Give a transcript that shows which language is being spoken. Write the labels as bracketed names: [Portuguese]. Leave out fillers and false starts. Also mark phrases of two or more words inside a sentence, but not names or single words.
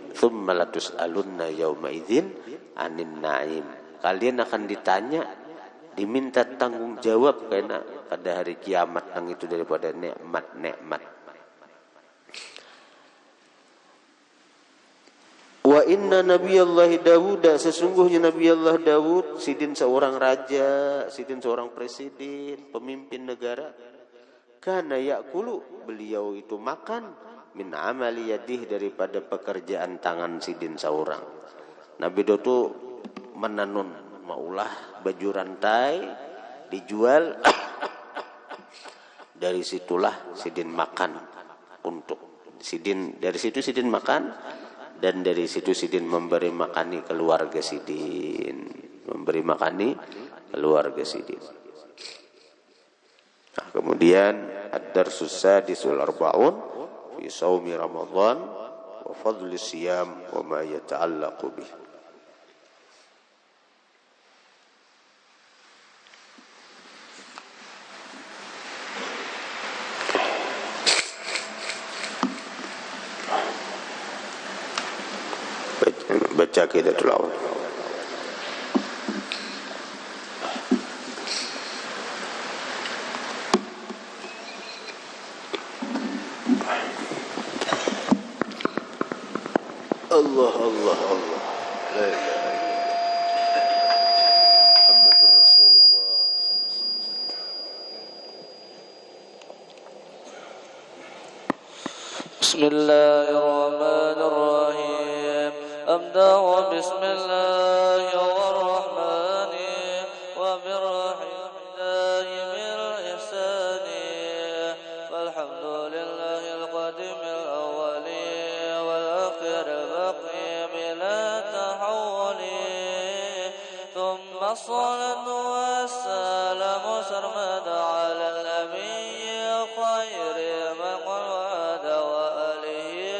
[Arabic] ثم لتسألن يومئذ عن النعيم, [Banjar] kalian akan ditanya, diminta tanggung jawab karena pada hari kiamat nang itu daripada nikmat. [Arabic] وإن نبي الله داود, [Banjar] sesungguhnya Nabi Allah Dawud, sidin seorang raja, sidin seorang presiden, pemimpin negara. [Arabic] كان يأكل, [Banjar] beliau itu makan, [Arabic] من عمل يده, [Banjar] daripada pekerjaan tangan sidin seorang. Nabi Daud itu menanun, maulah baju rantai dijual, dari situlah sidin makan untuk sidin, dari situ sidin makan. Dan dari situ sidin memberi makani keluarga sidin, Nah, kemudian [Arabic] الدرس السادس والأربعون في صوم رمضان وفضل الصيام وما يتعلق به. [Banjar] Baca Aqidatul Awal. [Arabic] الله الله الله، لا إله إلا الله محمد رسول الله. Bismillahirrahmanirrahim. بسم الله الرحمن وبالرحيم دائم الإحسان والحمد لله القديم الأول والآخر الباقي بلا تحول ثم الصلاة والسلام سرمد على النبي خير من قد وآله